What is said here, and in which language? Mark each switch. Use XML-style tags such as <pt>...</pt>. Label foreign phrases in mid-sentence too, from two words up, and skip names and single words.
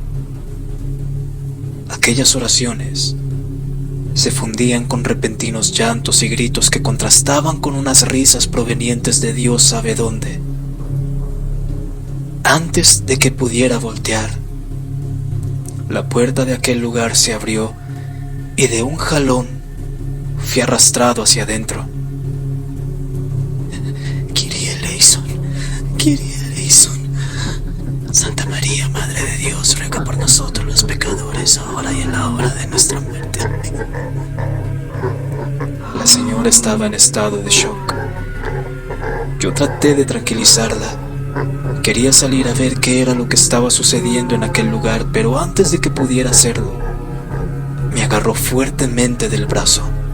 <es>Aquellas oraciones se fundían con repentinos llantos y gritos que contrastaban con unas risas provenientes de Dios sabe dónde. Antes de que pudiera voltear, la puerta de aquel lugar se abrió y de un jalón fui arrastrado hacia adentro.</es> <el>Κύριε ἐλέησον, Κύριε ἐλέησον.</el> <es>Santa María, Madre de Dios, ruega por nosotros los pecadores, ahora y en la hora de nuestra muerte. La señora estaba en estado de shock. Yo traté de tranquilizarla, Quería salir a ver qué era lo que estaba sucediendo en aquel lugar, pero antes de que pudiera hacerlo, me agarró fuertemente del brazo.</es>